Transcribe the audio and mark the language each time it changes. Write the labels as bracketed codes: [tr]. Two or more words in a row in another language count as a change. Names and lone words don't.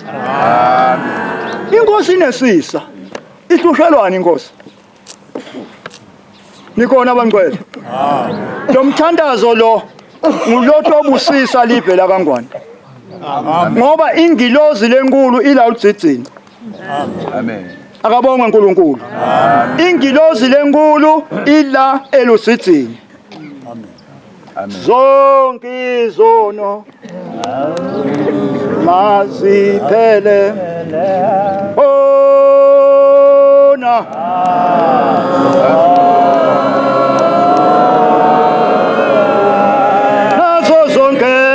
[ss] Amen. Inkosi inesisa. Ihlushelwana inkosi? Nikhona abangcwele? Amen. Lo mthandazo lo ngulotho obusisa live la kaNgwane. Amen. Ngoba ingilozi lenkulu ila udzitsini. Amen. Akabonge uNkulunkulu. Amen. Ingilozi lenkulu ila eludzitsini. Amen. Zonke izono maziphele ona nazo zonke